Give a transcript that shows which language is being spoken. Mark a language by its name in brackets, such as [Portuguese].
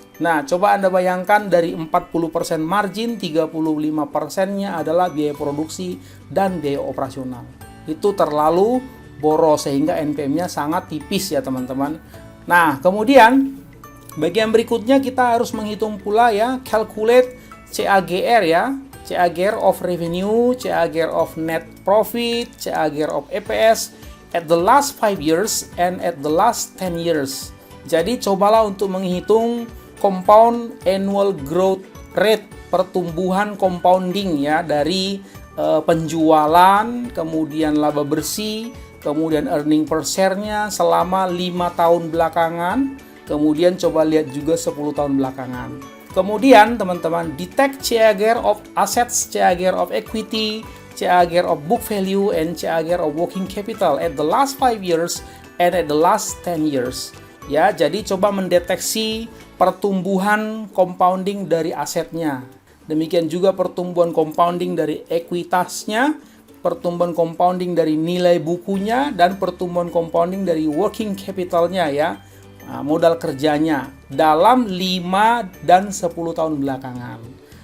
[Indonesian] Nah, coba Anda bayangkan dari 40% margin, 35%-nya adalah biaya produksi dan biaya operasional. Itu terlalu boros sehingga NPM-nya sangat tipis ya, teman-teman. Nah, kemudian bagian berikutnya kita harus menghitung pula ya, calculate CAGR ya. [English] CAGR of revenue, CAGR of net profit, CAGR of EPS at the last 5 years and at the last 10 years. [Indonesian] Jadi cobalah untuk menghitung compound annual growth rate, pertumbuhan compounding ya dari penjualan, kemudian laba bersih, kemudian earning per share-nya selama 5 tahun belakangan, kemudian coba lihat juga 10 tahun belakangan. Kemudian teman-teman, [English] detect CAGR of assets, CAGR of equity, CAGR of book value, and CAGR of working capital at the last 5 years and at the last 10 years. [Indonesian] Ya, jadi coba mendeteksi pertumbuhan compounding dari asetnya. Demikian juga pertumbuhan compounding dari ekuitasnya, pertumbuhan compounding dari nilai bukunya, dan pertumbuhan compounding dari working capitalnya ya, modal kerjanya dalam 5 dan 10 tahun belakangan.